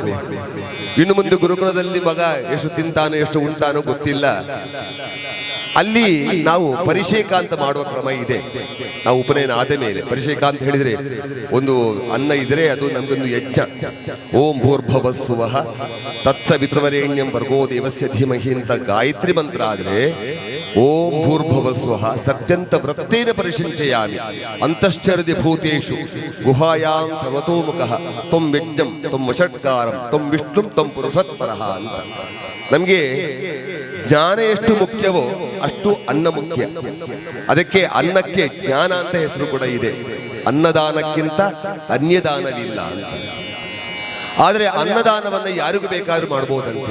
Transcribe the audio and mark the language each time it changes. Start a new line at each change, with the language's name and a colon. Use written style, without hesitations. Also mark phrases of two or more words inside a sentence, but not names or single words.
Kannada: ಇನ್ನು ಮುಂದೆ ಗುರುಕುಲದಲ್ಲಿ ಮಗ ಎಷ್ಟು ತಿಂತಾನೋ ಎಷ್ಟು ಉಂಟಾನೋ ಗೊತ್ತಿಲ್ಲ. ಅಲ್ಲಿ ನಾವು ಪರಿಷೇಕ ಅಂತ ಮಾಡುವ ಕ್ರಮ ಇದೆ. ನಾವು ಉಪನಯನ ಆದ ಮೇಲೆ ಪರಿಷೇಕ ಅಂತ ಹೇಳಿದ್ರೆ ಒಂದು ಅನ್ನ ಇದ್ರೆ ಅದು ನಮ್ಗೊಂದು ಯಜ್ಞ.
Sanskrit: ಓಂ ಭೂರ್ಭುವಸ್ಸುವಃ ತತ್ಸವಿತೃವರೇಣ್ಯಂ ಭರ್ಗೋ ದೇವಸ್ಯ ಧೀಮಹಿ
Kannada: ಅಂತ ಗಾಯತ್ರಿ ಮಂತ್ರ ಆದ್ರೆ
Sanskrit: ಓಂ ಭೂರ್ಭುವಸ್ವಃ ಸತ್ಯಂತ ವೃತ್ತೇನ ಪರಿಶಂಚಯಾಮಿ ಅಂತಶ್ಚರದಿ ಭೂತೇಷು ಗುಹಾಯಾಂ ಸರ್ವತೋಮುಖಃ ತ್ವಂ ಯಜ್ಞಂ ತ್ವಂ ವಷಟ್ಕಾರಂ ತ್ವಂ ವಿಷ್ಣುಂ ತ್ವಂ ಪುರುಷತ್ಪರಃ ಅಂತ.
Kannada: ನಮಗೆ ಜ್ಞಾನ ಎಷ್ಟು ಮುಖ್ಯವೋ ಅಷ್ಟು ಅನ್ನ ಮುಖ್ಯ. ಅದಕ್ಕೆ ಅನ್ನಕ್ಕೆ ಜ್ಞಾನ ಅಂತ ಹೆಸರು ಕೂಡ ಇದೆ. ಅನ್ನದಾನಕ್ಕಿಂತ ಅನ್ಯದಾನವಿಲ್ಲ ಅಂತ. ಆದರೆ ಅನ್ನದಾನವನ್ನ ಯಾರಿಗೂ ಬೇಕಾದ್ರೂ ಮಾಡಬಹುದಂತೆ.